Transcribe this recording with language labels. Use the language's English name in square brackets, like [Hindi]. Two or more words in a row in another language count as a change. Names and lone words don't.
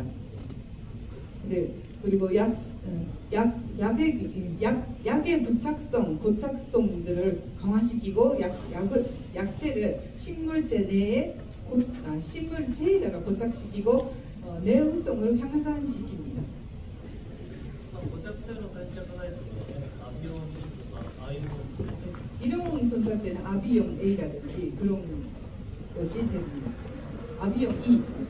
[Korean] 네, 그리고 약의 부착성, 고착성들을 강화시키고 약제를 식물체에다가 고착시키고 내우성을 향상시킵니다. [Japanese] 固着性の転着剤というのはねアビオン [Korean] 이런 전자제는 아비용 A라든지 그런 것이 됩니다. 아비용 E.